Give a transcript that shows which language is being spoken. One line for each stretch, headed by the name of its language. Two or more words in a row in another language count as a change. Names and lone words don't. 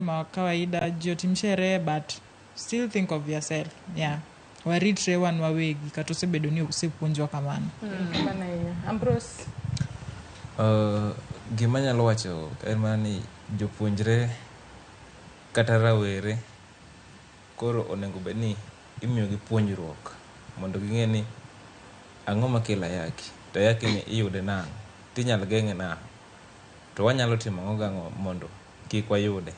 Luo (Kenya and Tanzania): ma kawaida ji otim sherehe
English: but still think of yourself. Yeah.
Luo (Kenya and Tanzania): Waritre wan wawegi kata osebedo ni osepuonjwa kamano.
Swahili: Bana hiyo. Ambrose.
Luo (Kenya and Tanzania): Gima nyalo wacho en mana ni jopuonjre kata rawere koro onego bed ni imiyogi puonjruok mondo ging'e ni ang'o makelo ayaki, to ayaki ni iyude nang'o, tinyalo geng'e nang'o, to wanyalo timo ang'o gang'o mondo kik wayude.